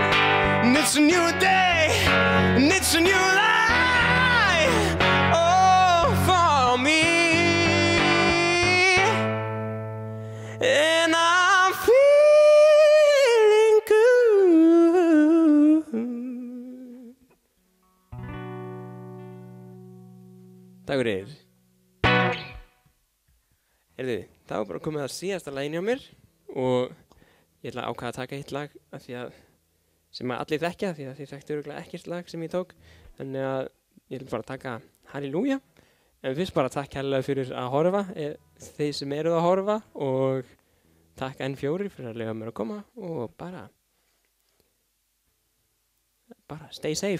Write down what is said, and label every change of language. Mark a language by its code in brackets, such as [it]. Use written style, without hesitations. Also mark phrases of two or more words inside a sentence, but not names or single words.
[en] And it's a new day. And it's a new life. Oh, for me. And I'm feeling good. [is] Takk fyrir. Heyrðu, það var bara komið að síðasta laginu hjá mér og ég ætla að ákvaða að taka eitt lag af því að sem að allir þekkja því að þið þekktu örugglega ekkert lag sem ég tók, þannig að ég ætla bara að taka Halleluja. En fyrst bara takk kærlega fyrir að horfa, þeir sem eruð að horfa, og takk N4 fyrir að leyfa mér að koma og bara [en] stay safe.